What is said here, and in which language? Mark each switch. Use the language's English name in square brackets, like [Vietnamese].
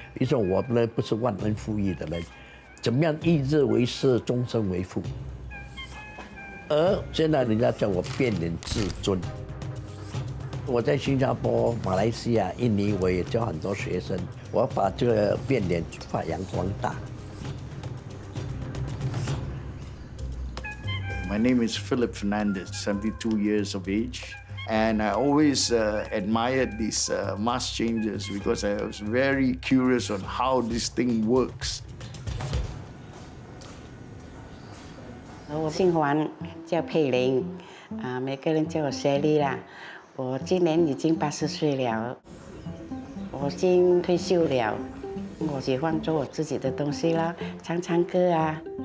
[Chinese] 你说我呢不是忘恩负义的人，怎么样一日为师，终身为父？而现在人家叫我变脸至尊。我在新加坡、马来西亚、印尼，我也教很多学生，我把这个变脸发扬光大。 [English] My name is Philip Fernandez, 72 years of age. And I always admired these mask changers because I was very curious on how this thing works. [Chinese] 我姓黄，叫佩玲，每个人叫我Sally啦。我今年已经80岁了，我已经退休了。我喜欢做我自己的东西啦，唱歌啊。